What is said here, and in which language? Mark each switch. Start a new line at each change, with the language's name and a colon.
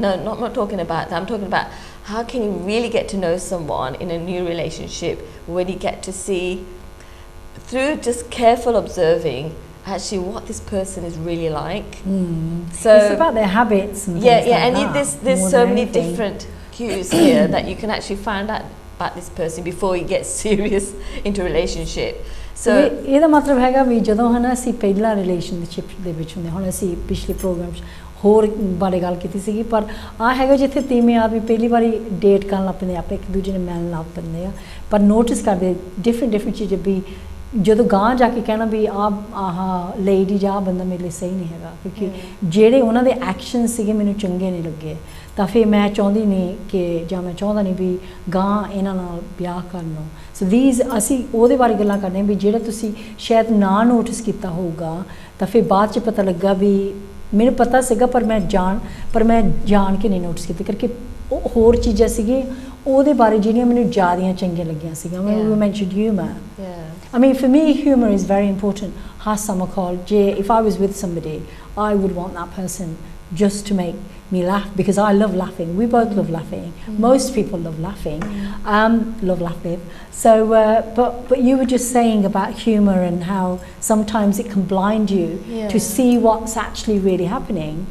English: No, not talking about that. I'm talking about how can you really get to know someone in a new relationship when you get to see, through just careful observing, actually what this person is really like. So it's about their habits and things and that, there's so many different cues here that you can actually find out about this person before you get serious into a relationship. So
Punjabi: ਇਹਦਾ ਮਤਲਬ ਹੈਗਾ ਵੀ ਜਦੋਂ ਹਨਾ ਅਸੀਂ ਪਹਿਲਾ relationship ਦੇ ਵਿੱਚ ਹੁੰਦੇ, ਹੁਣ ਅਸੀਂ ਪਿਛਲੇ ਪ੍ਰੋਗਰਾਮ 'ਚ ਹੋਰ ਬਾਰੇ ਗੱਲ ਕੀਤੀ ਸੀਗੀ, ਪਰ ਆ ਹੈਗਾ ਜਿੱਥੇ ਤੀਵੇਂ ਆਦਮੀ ਪਹਿਲੀ ਵਾਰੀ ਡੇਟ ਕਰਨ ਲੱਗ ਪੈਂਦੇ, ਆਪੇ ਇੱਕ ਦੂਜੇ ਨੂੰ ਮਿਲਣ ਲੱਗ ਪੈਂਦੇ ਆ, ਪਰ ਨੋਟਿਸ ਕਰਦੇ ਡਿਫਰੈਂਟ ਚੀਜ਼ਾਂ ਵੀ ਜਦੋਂ ਗਾਂਹ ਜਾ ਕੇ ਕਹਿਣਾ ਵੀ ਆਹ ਲੇਡੀ ਜਾਂ ਬੰਦਾ ਮੇਰੇ ਲਈ ਸਹੀ ਨਹੀਂ ਹੈਗਾ, ਕਿਉਂਕਿ ਜਿਹੜੇ ਉਹਨਾਂ ਦੇ ਐਕਸ਼ਨ ਸੀਗੇ ਮੈਨੂੰ ਚੰਗੇ ਨਹੀਂ ਲੱਗੇ, ਤਾਂ ਫਿਰ ਮੈਂ ਚਾਹੁੰਦੀ ਨਹੀਂ ਕਿ ਜਾਂ ਮੈਂ ਚਾਹੁੰਦਾ ਨਹੀਂ ਵੀ ਗਾਂਹ ਇਹਨਾਂ ਨਾਲ ਵਿਆਹ ਕਰ ਲਓ. ਸੋ ਦੀਜ਼ ਅਸੀਂ ਉਹਦੇ ਬਾਰੇ ਗੱਲਾਂ ਕਰਦੇ ਹਾਂ ਵੀ ਜਿਹੜਾ ਤੁਸੀਂ ਸ਼ਾਇਦ ਨਾ ਨੋਟਿਸ ਕੀਤਾ ਹੋਊਗਾ, ਤਾਂ ਫਿਰ ਬਾਅਦ 'ਚ ਪਤਾ ਲੱਗਾ ਵੀ ਮੈਨੂੰ ਪਤਾ ਸੀਗਾ ਪਰ ਮੈਂ ਜਾਣ ਕੇ ਨਹੀਂ ਨੋਟਿਸ ਕੀਤੀ, ਕਰਕੇ ਉਹ ਹੋਰ ਚੀਜ਼ਾਂ ਸੀਗੀਆਂ ਉਹਦੇ ਬਾਰੇ ਜਿਹੜੀਆਂ ਮੈਨੂੰ ਜ਼ਿਆਦੀਆਂ ਚੰਗੀਆਂ ਲੱਗੀਆਂ ਸੀਗੀਆਂ.
English: We mentioned humor. I mean, for me, humor is very important. Hasama called if I was with somebody, I would want that person just to make me laugh, because I love laughing. We both love laughing. Most people love laughing. Love laughing. So, but you were just saying about humor and how sometimes it can blind you to see what's actually really happening.